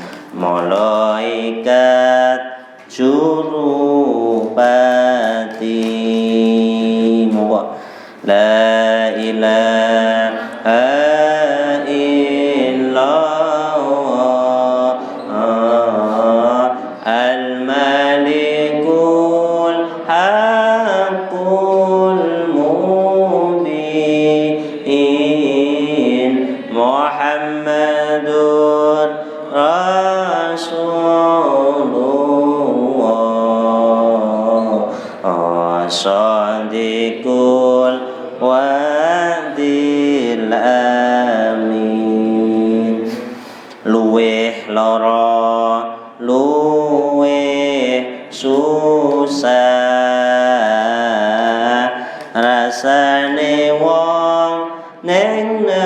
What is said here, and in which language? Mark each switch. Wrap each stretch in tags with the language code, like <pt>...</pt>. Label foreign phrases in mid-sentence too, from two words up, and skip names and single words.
<jv>malaikat jurupati moga</jv> <ar>لا إله إلا الله الملك الحق المبين محمد رسول الله صادق الوعد الأمين</ar> <jv>luweh lara luweh susah rasane wong ning</jv>